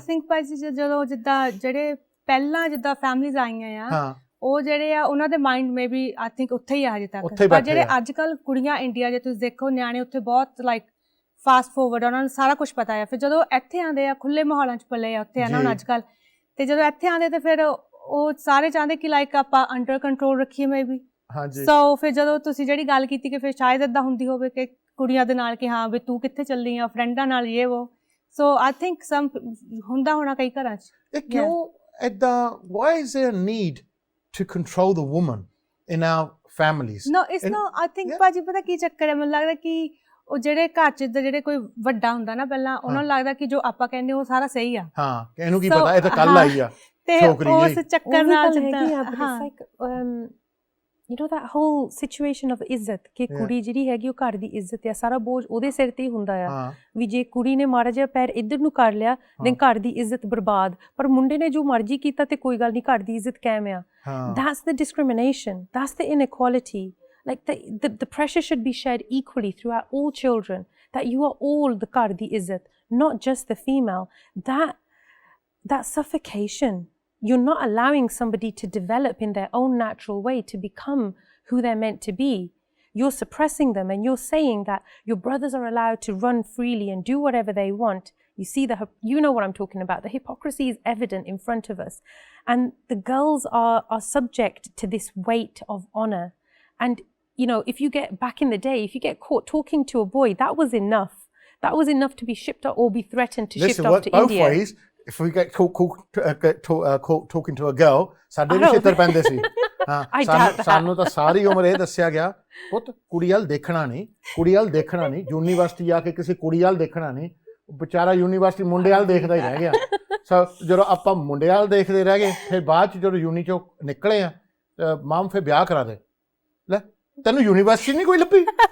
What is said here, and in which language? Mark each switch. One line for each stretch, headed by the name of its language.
Punjabi: I think ਭਾਜੀ ਜਦੋਂ ਜਿੱਦਾਂ ਜਿਹੜੇ ਪਹਿਲਾਂ ਜਿੱਦਾਂ ਫੈਮਲੀਜ਼ ਆਈਆਂ ਆ ਉਹ ਜਿਹੜੇ ਆ ਉਹਨਾਂ ਦੇ mind may B I think ਉੱਥੇ ਹੀ ਆ ਹਜੇ ਤੱਕ ਪਰ ਜਿਹੜੇ ਅੱਜ ਕੱਲ੍ਹ ਕੁੜੀਆਂ ਇੰਡੀਆ ਜੇ ਤੁਸੀਂ ਦੇਖੋ ਨਿਆਣੇ ਉੱਥੇ ਬਹੁਤ ਲਾਈਕ ਫਾਸਟ ਫੋਰਵਰਡ ਉਹਨਾਂ ਨੂੰ ਸਾਰਾ ਕੁਛ ਪਤਾ ਆ ਫਿਰ ਜਦੋਂ ਇੱਥੇ ਆਉਂਦੇ ਆ ਖੁੱਲ੍ਹੇ ਮਾਹੌਲਾਂ 'ਚ ਪਲੇ ਆ ਉੱਥੇ ਆ ਨਾ ਹੁਣ ਅੱਜ ਕੱਲ੍ਹ ਅਤੇ ਜਦੋਂ ਇੱਥੇ ਆਉਂਦੇ ਤਾਂ ਫਿਰ ਉਹ ਸਾਰੇ ਚਾਹੁੰਦੇ ਕਿ ਲਾਈਕ ਆਪਾਂ ਅੰਡਰ ਕੰਟਰੋਲ ਰੱਖੀਏ ਮੇ ਵੀ ਸੋ ਫਿਰ ਜਦੋਂ ਤੁਸੀਂ ਜਿਹੜੀ ਗੱਲ ਕੀਤੀ ਕਿ ਫਿਰ ਸ਼ਾਇਦ ਇੱਦਾਂ ਹੁੰਦੀ ਹੋਵੇ ਕਿ ਕੁੜੀਆਂ ਦੇ ਨਾਲ ਕਿ ਹਾਂ ਵੀ ਤੂੰ ਕਿੱਥੇ ਚੱਲਦੀ ਆ ਫਰੈਂਡਾਂ ਨਾਲ ਇਹ ਵੋ ਸੋ ਆਈ ਥਿੰਕ ਸਮ ਹੁੰਦਾ ਹੋਣਾ ਕਈ ਘਰਾਂ 'ਚ ਇਹ ਕਿਉਂ ਇੱਦਾਂ
English: why is there a need to control the woman in our families no it's not I think
Punjabi: ਭਾਜੀ ਪਤਾ ਕੀ ਚੱਕਰ ਹੈ ਮੈਨੂੰ ਲੱਗਦਾ ਕਿ ਉਹ ਜਿਹੜੇ ਘਰ 'ਚ ਜਿਹੜੇ ਕੋਈ ਵੱਡਾ ਹੁੰਦਾ ਨਾ ਪਹਿਲਾਂ ਉਹਨਾਂ ਨੂੰ ਲੱਗਦਾ ਕਿ ਜੋ ਆਪਾਂ ਕਹਿੰਦੇ ਉਹ ਸਾਰਾ ਸਹੀ ਆ ਹਾਂ ਕਿ ਇਹਨੂੰ ਕੀ ਪਤਾ ਇਹ ਤਾਂ ਕੱਲ ਆਈ ਆ ਤੇ ਉਸ ਚੱਕਰ ਨਾਲ
English: you know that whole situation of
Punjabi: ਇੱਜ਼ਤ ਕਿ ਕੁੜੀ ਜਿਹੜੀ ਹੈਗੀ ਉਹ ਘਰ ਦੀ ਇੱਜ਼ਤ ਆ ਸਾਰਾ ਬੋਝ ਉਹਦੇ ਸਿਰ ਤੇ ਹੀ ਹੁੰਦਾ ਆ ਵੀ ਜੇ ਕੁੜੀ ਨੇ ਮਾੜਾ ਜਿਹਾ ਪੈਰ ਇੱਧਰ ਨੂੰ ਕਰ ਲਿਆ then ਘਰ ਦੀ ਇੱਜ਼ਤ ਬਰਬਾਦ ਪਰ ਮੁੰਡੇ ਨੇ ਜੋ ਮਰਜ਼ੀ ਕੀਤਾ ਤੇ ਕੋਈ ਗੱਲ ਨਹੀਂ ਘਰ ਦੀ ਇੱਜ਼ਤ ਕਾਇਮ ਆ
English: that's the discrimination that's the inequality like the pressure should be shared equally throughout all children that you are all the
Punjabi: ਘਰ ਦੀ ਇੱਜ਼ਤ
English: not just the female that suffocation you're not allowing somebody to develop in their own natural way to become who they're meant to be you're suppressing them and you're saying that your brothers are allowed to run freely and do whatever they want you see you know what I'm talking about the hypocrisy is evident in front of us and the girls are subject to this weight of honor and you know if you get back in the day if you get caught talking to a boy that was enough to be shipped off or be threatened to shipped off to India ways. If we get caught talking to a girl,
Punjabi: ਸਾਡੇ ਵੀ ਛੇਤਰ ਪੈਂਦੇ ਸੀ ਸਾਨੂੰ ਤਾਂ ਸਾਰੀ ਉਮਰ ਇਹ ਦੱਸਿਆ ਗਿਆ ਪੁੱਤ ਕੁੜੀ ਵੱਲ ਦੇਖਣਾ ਨਹੀਂ ਯੂਨੀਵਰਸਿਟੀ ਜਾ ਕੇ ਕਿਸੇ ਕੁੜੀ ਵੱਲ ਦੇਖਣਾ ਨਹੀਂ ਵਿਚਾਰਾ ਯੂਨੀਵਰਸਿਟੀ ਮੁੰਡੇ ਵੱਲ ਦੇਖਦਾ ਹੀ ਰਹਿ ਗਿਆ ਸੋ ਜਦੋਂ ਆਪਾਂ ਮੁੰਡੇ ਵੱਲ ਦੇਖਦੇ ਰਹਿ ਗਏ ਫਿਰ ਬਾਅਦ 'ਚ ਜਦੋਂ ਯੂਨੀ 'ਚੋਂ ਨਿਕਲੇ ਆ ਮਾਮ ਫਿਰ ਵਿਆਹ ਕਰਾ ਦੇ ਲੈ ਤੈਨੂੰ ਯੂਨੀਵਰਸਿਟੀ ਨਹੀਂ ਕੋਈ ਲੱਭੀ